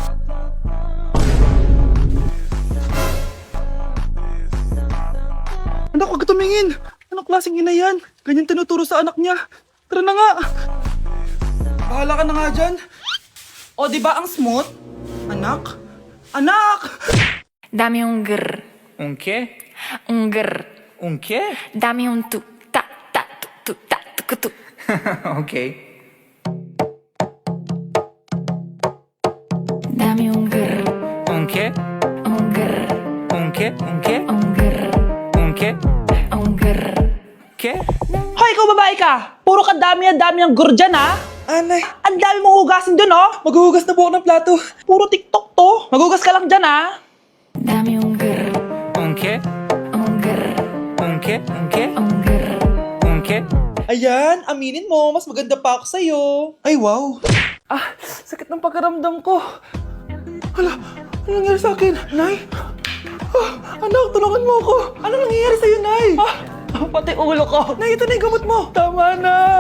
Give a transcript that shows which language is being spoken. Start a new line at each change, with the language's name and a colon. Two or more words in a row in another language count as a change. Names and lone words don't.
Filipino: Anak, huwag ka tumingin. Anong klaseng ina yan? Ganyan tinuturo sa anak niya. Tara na nga. Bahala ka na nga dyan. O, di ba ang smooth? Anak? Anak!
Spanish: Dame un grr, Un qué? un grr. Un qué? Dame un tu, ta, ta, tu, ta, tu, tu. Ok. Dame un grr, Un qué? un grr, Un qué? Un qué? un grr, Un qué? un grr. ¿Qué?
Filipino: Hoy, ikaw babae ka! Puro ka dami ang gur dyan, Anay. Ang dami mong hugasin dun, Maghuhugas na po ako ng plato. Puro TikTok to. Maghugas ka lang dyan,
Spanish: Dame un grr, Un qué? un grr, Un qué? Un qué? un grr. Un qué?
Filipino: Ayan, aminin mo, mas maganda pa ako sa'yo. Ay, wow. Sakit ng pagkaramdam ko. Hala, ano nangyari sa akin? Nay? Anak, tulungan mo ako. Ano nangyayari sa'yo, Nay? Pati ulo ko. Nay, ito na yung gamot mo. Tama na.